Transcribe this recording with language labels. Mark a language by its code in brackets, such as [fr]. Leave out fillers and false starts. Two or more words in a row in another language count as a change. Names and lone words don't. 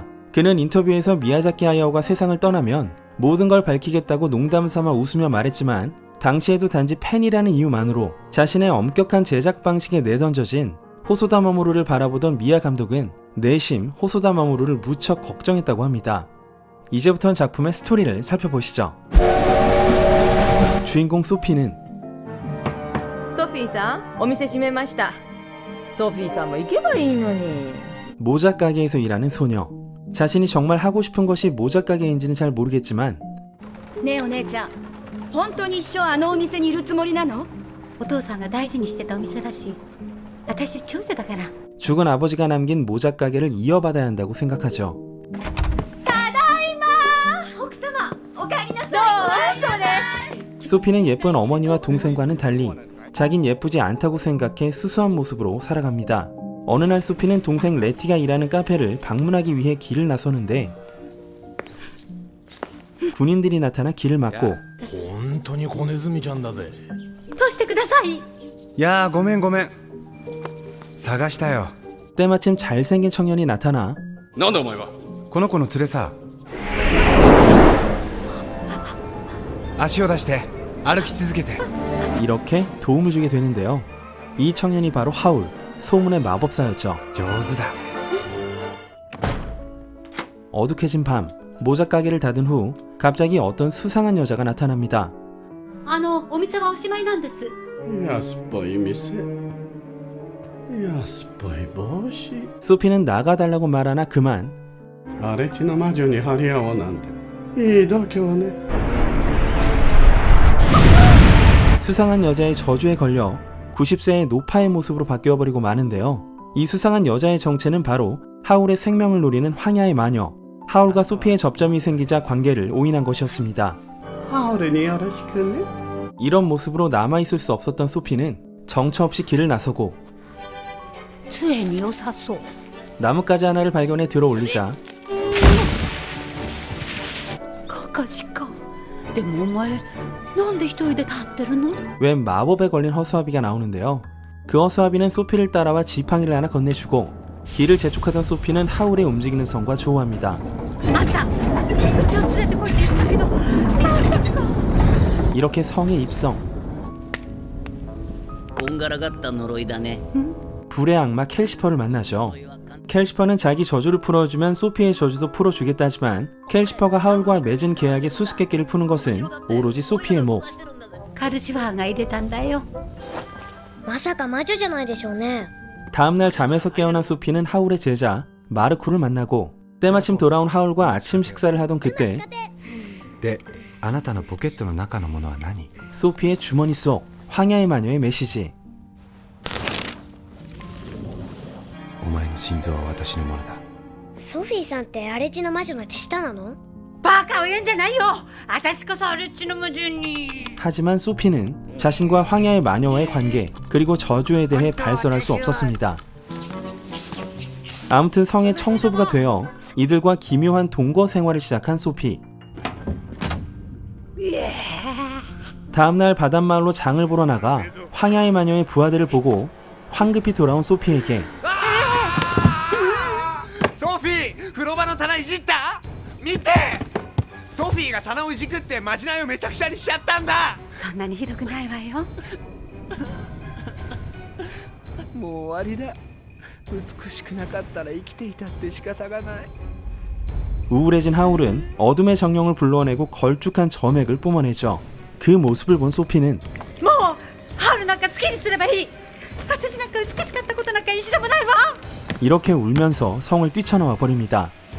[ko] 그는 인터뷰에서 미야자키 하야오가 세상을 떠나면 모든 걸 밝히겠다고 농담삼아 웃으며 말했지만 당시에도 단지 팬이라는 이유만으로 자신의 엄격한 제작 방식에 내던져진 호소다 마모루를 바라보던 미야 감독은 내심 호소다 마모루를 무척 걱정했다고 합니다. 이제부터는 작품의 스토리를 살펴보시죠. 주인공 소피는 [ja] 소피さん, お店閉めました. 소피さんも行けばいいのに. [ko] 모자 가게에서 일하는 소녀. 자신이 정말 하고 싶은 것이 모자 가게인지는 잘 모르겠지만 [ja] ねえお姉ちゃん、本当に一生あのお店にいるつもりなの？お父さんが大事にしてたお店だし、私長女だから。 [ko] 죽은 아버지가 남긴 모자 가게를 이어받아야 한다고 생각하죠. [ja] 奥様、お帰りなさい。 [ko] 소피는 예쁜 어머니와 동생과는 달리 자긴 예쁘지 않다고 생각해 수수한 모습으로 살아갑니다. 어느 날 소피는 동생 레티가 일하는 카페를 방문하기 위해 길을 나서는데 군인들이 나타나 길을 막고 [ja] 本当に子ネズミちゃんだぜ。通してください。いやーごめんごめん探したよ。 [ko] 때마침 잘생긴 청년이 나타나 [ja] なんだお前は。この子の連れさ足を出して歩き続けて。 [ko] 이렇게 도움을 주게 되는데요. 이 청년이 바로 하울, 소문의 마법사였죠. [ja] 上手だ。 [ko] 어둑해진 밤, 모자 가게를 닫은 후 갑자기 어떤 수상한 여자가 나타납니다. [ja] お店はおしまいなんです。安っぽい店。安っぽい帽子。 [ko] 소피는 나가달라고 말하나 그만. [ja] 荒れ地の魔女に張り合おうなんていい度胸ね。 [ko] 수상한 여자의 저주에 걸려 90세의 노파의 모습으로 바뀌어버리고 마는데요. 이 수상한 여자의 정체는 바로 하울의 생명을 노리는 황야의 마녀. 하울과 소피의 접점이 생기자 관계를 오인한 것이었습니다. [ja] ハウルによろしくね。 [ko] 이런 모습으로 남아있을 수 없었던 소피는 정처 없이 길을 나서고 [ja] 杖に良さそう。 [ko] 나뭇가지 하나를 발견해 들어올리자 [ja] かかしか。でもお前、なんで一人で立ってるの？ [ko] 웬 마법에 걸린 허수아비가 나오는데요. 그 허수아비는 소피를 따라와 지팡이를 하나 건네주고 길을 재촉하던 소피는 하울의 움직이는 성과 조우합니다. [ja] あんた、うちを連れてこいって言うんだけど、まさか。 [ko] 이렇게 성에 입성. [ja] こんがらがった呪いだね。 [ko] 불의 악마 켈시퍼를 만나죠. 켈시퍼는 자기 저주를 풀어주면 소피의 저주도 풀어주겠다지만 켈시퍼가 하울과 맺은 계약의 수수께끼를 푸는 것은 오로지 소피의 목. [ja] カルシファーが入れたんだよ。まさか魔女じゃないでしょうね。 [ko] 다음날 잠에서 깨어난 소피는 하울의 제자 마르쿠를 만나고 때마침 돌아온 하울과 아침 식사를 하던 그때 [ja] であなたのポケットの中のものは何？ [ko] 소피의 주머니 속 황야의 마녀의 메시지. [ja] お前の心臓は私のものだ。ソフィーさんって荒地の魔女の手下なの？バカを言うんじゃないよ。私こそあれっちの魔女に。 [ko] 하지만 소피는 자신과 황야의 마녀와의 관계 그리고 저주에 대해 발설할 수 없었습니다. 아무튼 성의 청소부가 되어 이들과 기묘한 동거 생활을 시작한 소피. 다음날 바닷마을로 장을 보러 나가 황야의 마녀의 부하들을 보고 황급히 돌아온 소피에게 [ja] ソフィー風呂場の棚いじった？見てソフィーが棚をいじくってまじないをめちゃくちゃにしちゃったんだ。そんなにひどくないわよ。もう終わりだ。美しくなかったら生きていたって仕方がない。 [ko] 우울해진 하울은 어둠의 정령을 불러내고 걸쭉한 점액을 뿜어내죠. 그 모습을 본 소피는 [ja] もうハウルなんか好きにすればいい。私なんか美しかったことなんか一度もないわ。 [ko] 이렇게 울면서 성을 뛰쳐나와 버립니다.